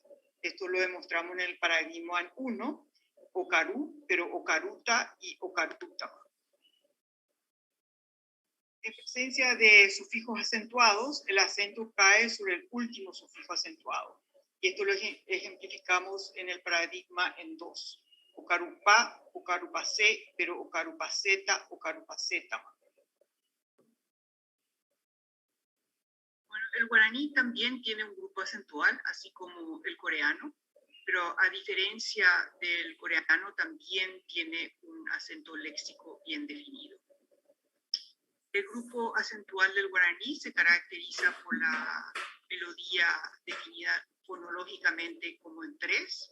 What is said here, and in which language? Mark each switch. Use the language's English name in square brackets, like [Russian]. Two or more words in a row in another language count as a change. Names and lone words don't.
[Spanish] Esto lo demostramos en el paradigma 1, ocarú, pero ocaruta y ocaruta. En presencia de sufijos acentuados, el acento cae sobre el último sufijo acentuado. Y esto lo ejemplificamos en el paradigma en 2. [Guarani] Ocarupá, ocarupacé, pero ocarupaceta, ocarupaceta. [Spanish] Bueno, el guaraní también tiene un grupo acentual, así como el coreano, pero a diferencia del coreano también tiene un acento léxico bien definido. El grupo acentual del guaraní se caracteriza por la melodía definida fonológicamente como en 3.